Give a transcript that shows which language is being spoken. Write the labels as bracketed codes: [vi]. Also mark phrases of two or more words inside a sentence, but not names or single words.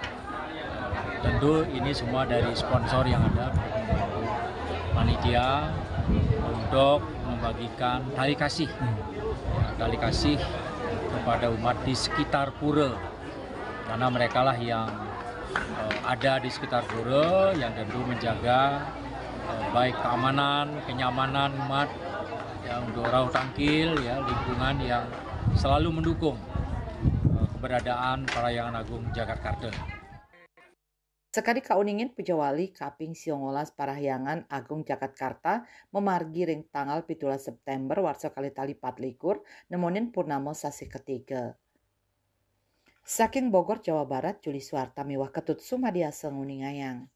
[id] Tentu ini semua dari sponsor yang ada membantu panitia untuk membagikan tali kasih, ya, tali kasih kepada umat di sekitar pura, karena mereka lah yang ada di sekitar pura yang tentu menjaga baik keamanan, kenyamanan umat, yang untuk [ban] rauh tangkil, [id] ya, lingkungan yang selalu mendukung keberadaan Parahyangan Agung Jagatkarta. [ban] Sekali kauningin Pujawali kaping 19 Parahyangan Agung Jagatkarta memargi ring tanggal 17 September warsa kali tali 24 nemonin purnama sasi ketiga. Saking Bogor, Jawa Barat, Juli Suarta miwah ketut sumadiasa nguningayang.